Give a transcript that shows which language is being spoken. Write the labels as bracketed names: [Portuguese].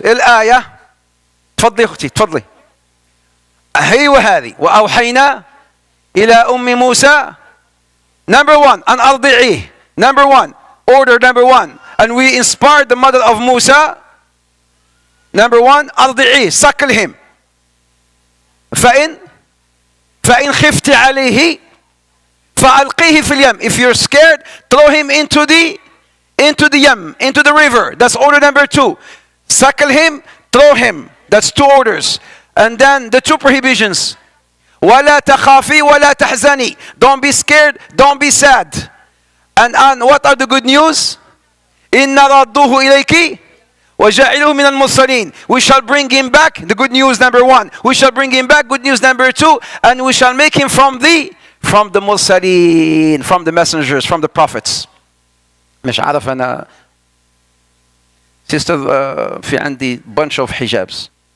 [Arabic] الآية. تفضلي أختي, تفضلي. هي وهذه. وأوحينا إلى أم موسى. [English] Number one, [Arabic] أن أرضعيه. [English] Number one, order number one. And we inspired the mother of Musa. Number one, أرضعيه, suckle him. [Arabic] فإن خفت عليه فألقيه في اليم. [English] If you're scared, throw him into the yam, into the river. That's order number two. Suckle him, throw him. That's two orders. And then the two prohibitions. [Arabic] وَلَا تَخَافِي وَلَا تَحْزَنِي. [English] Don't be scared, don't be sad. And what are the good news? [Arabic] إِنَّ رَدُّهُ إِلَيْكِ وَجَعِلُهُ مِنَ الْمُرْسَلِينَ. [English] We shall bring him back, the good news number one. We shall bring him back, good news number two. And we shall make him from the مرسلين, from the messengers, from the prophets. [Arabic] مش عارف أنا sister في عندي [English] bunch of hijabs.